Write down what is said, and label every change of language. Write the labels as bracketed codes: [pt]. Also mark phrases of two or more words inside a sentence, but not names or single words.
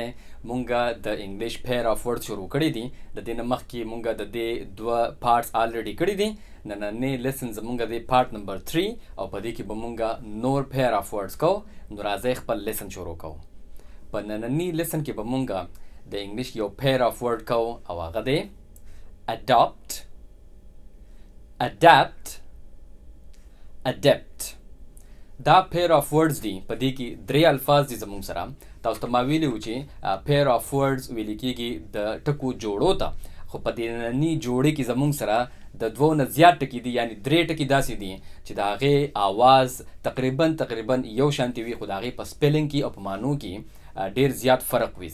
[ps] مونږه د [en] English pair of word [ps] شروع کړی دي. د دې نمخ کې مونږه د دې دوه [en] parts already [ps] کړی دي. نننې لیسنز مونږه د [en] part number 3 [ps] او په دې کې به مونږه نور [en] pair of words [ps] کو. نو راځي خپل لیسن شروع کو. په نننې لیسن کې به مونږه د انګلیش یو [en] pair of word [ps] کو او هغه دی [en] adopt, adapt, adept. [ps] دا [en] pair of words [ps] دي. په دې کې درې الفاظ دي زموږ سره. تاسو ته ما ویلي و چې [en] pair of words [ps] ویل کېږي د ټکو جوړو ته، خو په دې ننني جوړې کې زموږ سره د دوو نه زیات ټکي دي، یعنی درې ټکي داسې دي چې د هغې آواز تقریبا یو شانتي وي، خو د هغې په سپیلنګ کې او په معنو کې ډیر زیات فرق وي.